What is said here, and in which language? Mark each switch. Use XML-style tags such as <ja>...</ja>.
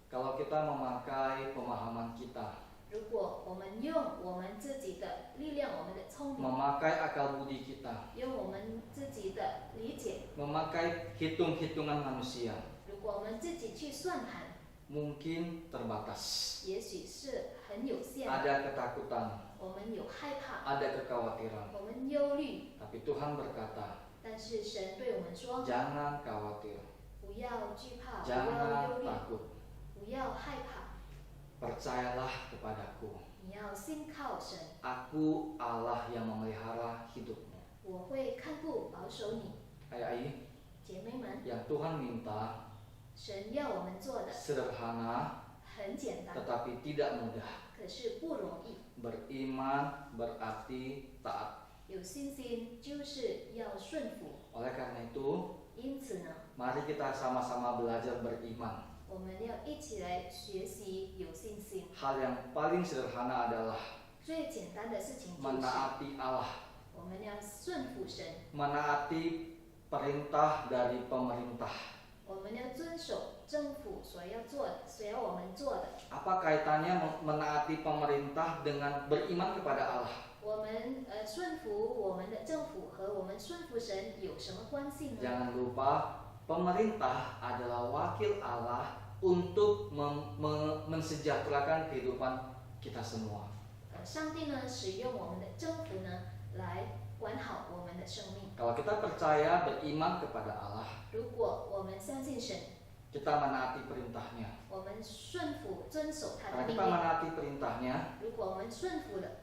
<id>Kalau kita memakai pemahaman kita,</id> <zh>如果我们用我们自己的力量，我们的聪明，</zh> <id>memakai akal budi kita,</id> <zh>用我们自己的理解，</zh> <id>memakai hitung-hitungan manusia,</id> <zh>如果我们自己去算盘，</zh> <id>mungkin terbatas.</id> <zh>也许是很有限的。</zh> <id>Ada ketakutan,</id> <zh>我们有害怕，</zh> <id>ada kekhawatiran.</id> <zh>我们忧虑，</zh> <id>Tapi Tuhan berkata,</id> <zh>但是神对我们说，</zh> <id>jangan khawatir,</id> <zh>不要惧怕，不</zh> <id>jangan</id> <zh>要忧虑，</zh> <id>takut.</id> <zh>不要害怕，</zh> <id>Percayalah kepadaku.</id> <zh>你要信靠神，</zh> <id>Aku Allah yang memelihara hidupmu.</id> <zh>我会看顾保守你。</zh> <id>Ayai,</id> <zh>姐妹们，</zh> <id>yang Tuhan minta</id> <zh>神要我们做的</zh> <id>sederhana</id> <zh>很简单，</zh> <id>tetapi tidak mudah.</id> <zh>可是不容易。</zh> <id>Beriman berarti taat.</id> <zh>有信心就是要顺服，</zh> <id>Oleh karena itu,</id> <zh>因此呢，</zh> <id>mari kita sama-sama belajar beriman.</id> <zh>我们要一起来学习有信心。</zh> <id>Hal yang paling sederhana adalah</id> <zh>最简单的事情就是</zh> <id>menaati Allah,</id> <zh>我们要顺服神，</zh> <id>menaati perintah dari pemerintah.</id> <zh>我们要遵守政府所要做的，所要我们做的。</zh> <id>Apa kaitannya menaati pemerintah dengan beriman kepada Allah?</id> <zh>我们顺服我们的政府和我们顺服神有什么关系呢？</zh> <id>Jangan lupa, pemerintah adalah wakil Allah untuk mensejahterakan kehidupan kita semua.</id> <zh>上帝呢使用我们的政府呢来管好我们的生命。</zh> <id>Kalau kita percaya beriman kepada Allah,</id> <zh>如果我们相信神，</zh> <id>kita menaati perintahnya.</id> <zh>我们顺服遵守他</zh> <id>Karena</id> <zh>的命</zh> <id>kita</id> <zh>令。</zh> <id>menaati perintahnya,</id> <zh>如果我们顺服了，</zh>